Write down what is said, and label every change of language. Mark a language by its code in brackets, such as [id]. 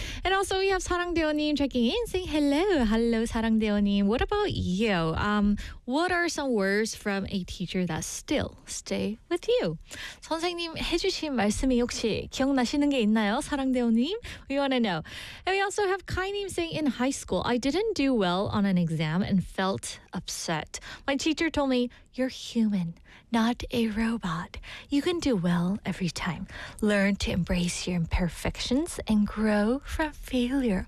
[en] And also we have Sarangdeo-nim checking in saying hello. Hello, Sarangdeo-nim. What about you? What are some words from a teacher that still stay with you? [ko] 선생님 해주신 말씀이 혹시 기억나시는 게 있나요, 사랑대원님? [en] We want to know. And we also have Kai-nim saying, in high school, I didn't do well on an exam and felt upset. My teacher told me, you're human, not a robot. You can do well every time. Learn to embrace your imperfections and grow from failure.